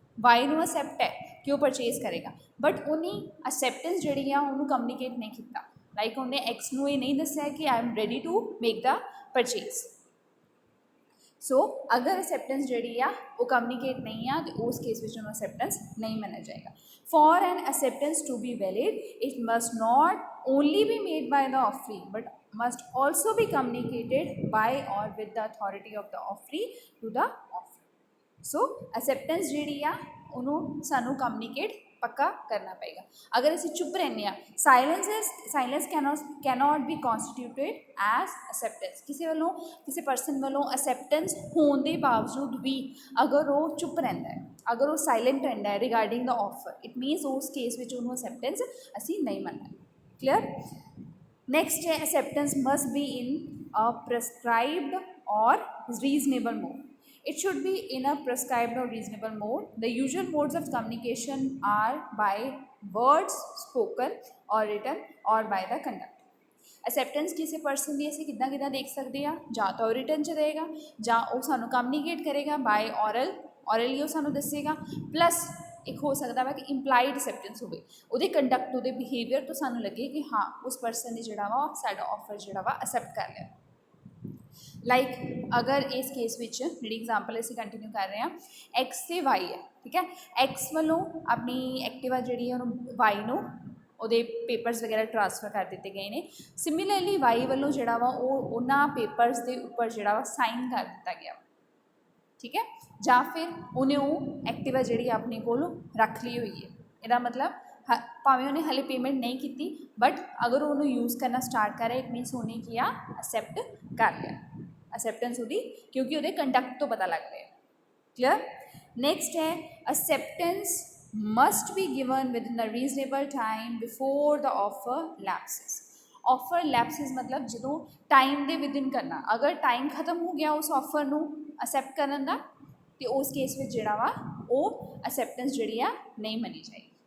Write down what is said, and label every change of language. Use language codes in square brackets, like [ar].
[pa] Y ਨੂੰ accept ਹੈ ਕਿ ਉਹ ਪਰਚੇਜ਼ ਕਰੇਗਾ ਬਟ ਉਹਨੇ ਅਸੈਪਟੈਂਸ ਜਿਹੜੀ ਆ ਉਹਨੂੰ ਕਮਿਊਨੀਕੇਟ ਨਹੀਂ ਕੀਤਾ. ਲਾਈਕ ਉਹਨੇ ਐਕਸ ਨੂੰ ਇਹ ਨਹੀਂ ਦੱਸਿਆ ਕਿ [en] I am ready to make the purchase. [pa] ਸੋ ਅਗਰ ਅਸੈਪਟੈਂਸ ਜਿਹੜੀ ਆ ਉਹ ਕਮਿਊਨੀਕੇਟ ਨਹੀਂ ਆ ਤਾਂ ਉਸ ਕੇਸ ਵਿੱਚ ਉਹਨੂੰ ਅਸੈਪਟੈਂਸ ਨਹੀਂ ਮੰਨਿਆ ਜਾਏਗਾ. [en] For an acceptance to be valid, it must not only be made by the offeree but must also be communicated by or with the authority of the offeree to the offeree. [pa] So acceptance ਜਿਹੜੀ ਆ ਉਹਨੂੰ ਸਾਨੂੰ communicate ਪੱਕਾ ਕਰਨਾ ਪਏਗਾ. ਅਗਰ ਅਸੀਂ ਚੁੱਪ ਰਹਿੰਦੇ ਹਾਂ [en] Silence cannot be constituted as acceptance. [pa] ਕਿਸੇ ਪਰਸਨ ਵੱਲੋਂ ਅਸੈਪਟੈਂਸ ਹੋਣ ਦੇ ਬਾਵਜੂਦ ਵੀ ਅਗਰ ਉਹ ਚੁੱਪ ਰਹਿੰਦਾ ਹੈ ਅਗਰ ਉਹ ਸਾਇਲੈਂਟ ਰਹਿੰਦਾ ਹੈ [en] regarding the offer it means [pa] ਉਸ ਕੇਸ ਵਿੱਚ ਉਹਨੂੰ ਅਸੈਪਟੈਂਸ ਅਸੀਂ ਨਹੀਂ ਮੰਨਣਾ. [en] Clear? Next ਹੈ acceptance must be in a prescribed or reasonable mode. It should be in a prescribed or reasonable mode. The usual modes of communication are by words spoken or written or by the conduct. [pa] Acceptance ਕਿਸੇ person ਦੀ ਅਸੀਂ ਕਿੱਦਾਂ ਕਿੱਦਾਂ ਦੇਖ ਸਕਦੇ ਆ, ਜਾਂ ਤਾਂ ਉਹ ਰਿਟਨ 'ਚ ਦੇਗਾ, ਜਾਂ ਉਹ ਸਾਨੂੰ ਕਮਿਊਨੀਕੇਟ ਕਰੇਗਾ ਬਾਏ ਔਰਲੀ ਉਹ ਸਾਨੂੰ ਦੱਸੇਗਾ, ਪਲੱਸ ਇੱਕ ਹੋ ਸਕਦਾ ਵਾ ਕਿ ਇੰਪਲਾਈਡ ਅਸੈਪਟੈਂਸ ਹੋਵੇ, ਉਹਦੇ ਕੰਡਕਟ ਉਹਦੇ ਬਿਹੇਵੀਅਰ ਤੋਂ ਸਾਨੂੰ ਲੱਗੇ ਕਿ ਹਾਂ ਉਸ ਪਰਸਨ ਨੇ ਜਿਹੜਾ ਵਾ ਸਾਡਾ ਆਫਰ ਜਿਹੜਾ ਵਾ ਅਸੈਪਟ ਕਰ ਲਿਆ। ਲਾਈਕ ਅਗਰ ਇਸ ਕੇਸ ਵਿੱਚ ਜਿਹੜੀ ਐਗਜ਼ਾਮਪਲ ਅਸੀਂ ਕੰਟੀਨਿਊ ਕਰ ਰਹੇ ਹਾਂ, ਐਕਸ ਤੇ ਵਾਈ ਹੈ, ਠੀਕ ਹੈ। ਐਕਸ ਵੱਲੋਂ ਆਪਣੀ ਐਕਟਿਵਾ ਜਿਹੜੀ ਹੈ ਉਹਨੂੰ ਵਾਈ ਨੂੰ ਉਹਦੇ ਪੇਪਰਸ ਵਗੈਰਾ ਟ੍ਰਾਂਸਫਰ ਕਰ ਦਿੱਤੇ ਗਏ ਨੇ। ਸਿਮਿਲਰਲੀ ਵਾਈ ਵੱਲੋਂ ਜਿਹੜਾ ਵਾ ਉਹ ਉਹਨਾਂ ਪੇਪਰਸ ਦੇ ਉੱਪਰ ਜਿਹੜਾ ਵਾ ਸਾਈਨ ਕਰ ਦਿੱਤਾ ਗਿਆ, ਠੀਕ ਹੈ। ਜਾਂ ਫਿਰ ਉਹਨੇ ਉਹ ਐਕਟਿਵਾ ਜਿਹੜੀ ਆਪਣੇ ਕੋਲ ਰੱਖ ਲਈ ਹੋਈ ਹੈ। ਇਹਦਾ ਮਤਲਬ ਭਾਵੇਂ ਉਹਨੇ ਹਾਲੇ ਪੇਮੈਂਟ ਨਹੀਂ ਕੀਤੀ, ਬਟ ਅਗਰ ਉਹਨੂੰ ਯੂਜ਼ ਕਰਨਾ ਸਟਾਰਟ ਕਰੇ [en] it means [pa] ਉਹਨੇ ਕੀ ਆ ਅਸੈਪਟ ਕਰ ਲਿਆ। ਅਸੈਪਟੈਂਸ ਉਹਦੀ ਕਿਉਂਕਿ ਉਹਦੇ ਕੰਡਕਟ ਤੋਂ ਪਤਾ ਲੱਗ ਰਿਹਾ। ਕਲੀਅਰ। [en] Next ਹੈ acceptance must be given within a reasonable time before the offer lapses। [pa] offer lapses मतलब ਜਦੋਂ ਟਾਈਮ ਦੇ ਵਿਦਿਨ ਕਰਨਾ, ਅਗਰ ਟਾਈਮ ਖਤਮ ਹੋ ਗਿਆ ਉਸ ਆਫਰ ਨੂੰ ਅਸੈਪਟ ਕਰਨ ਦਾ, ਤੇ ਉਸ ਕੇਸ ਵਿੱਚ ਜਿਹੜਾ ਵਾ ਉਹ ਅਸੈਪਟੈਂਸ ਜਿਹੜੀ ਆ ਨਹੀਂ ਮੰਨੀ ਜਾਏਗੀ।